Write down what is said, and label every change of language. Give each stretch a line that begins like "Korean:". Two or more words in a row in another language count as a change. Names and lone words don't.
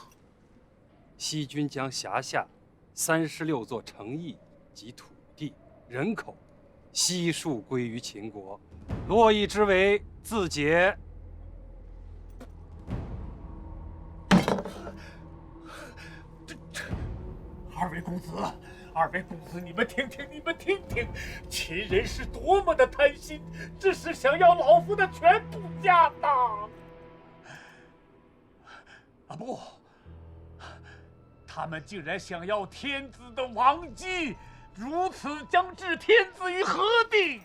Chinese: 西軍將轄下36座城邑及土地、人口悉數歸於秦國，洛邑之圍自解。二位公子，你们听听，秦人是多麼的貪心，這是想要老夫的全部家當。不，他們竟然想要天子的王畿，如此將置天子於何地？